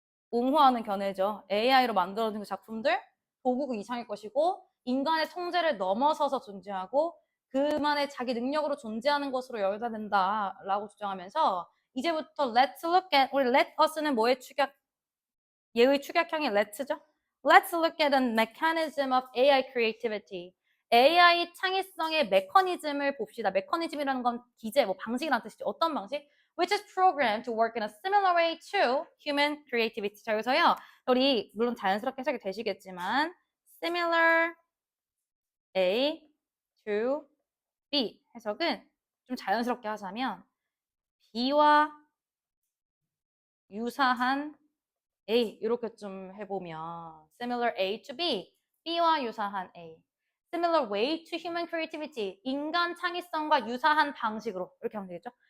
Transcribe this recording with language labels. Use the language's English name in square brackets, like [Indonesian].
[Korean] 옹호하는 견해죠. AI로 만들어진 그 작품들 도구가 이상일 것이고 인간의 통제를 넘어서서 존재하고 그만의 자기 능력으로 존재하는 것으로 여겨야 된다라고 주장하면서 이제부터 [English] let's look at [Korean] 우리 let us는 뭐의 축약? 얘의 축약형이 let's죠. [English] Let's look at the mechanism of AI creativity. [Korean] AI 창의성의 메커니즘을 봅시다. 메커니즘이라는 건 기제, 뭐 방식이라는 뜻이죠. 어떤 방식? [English] Which is programmed to work in a similar way to human creativity. [Korean] 자, 여기서요. 우리 물론 자연스럽게 해석이 되시겠지만 similar A to B 해석은 좀 자연스럽게 하자면 B와 유사한 A 이렇게 좀 해보면 similar A to B, B와 유사한 A [English] similar way to human creativity [Korean] 인간 창의성과 유사한 방식으로 이렇게 하면 되겠죠.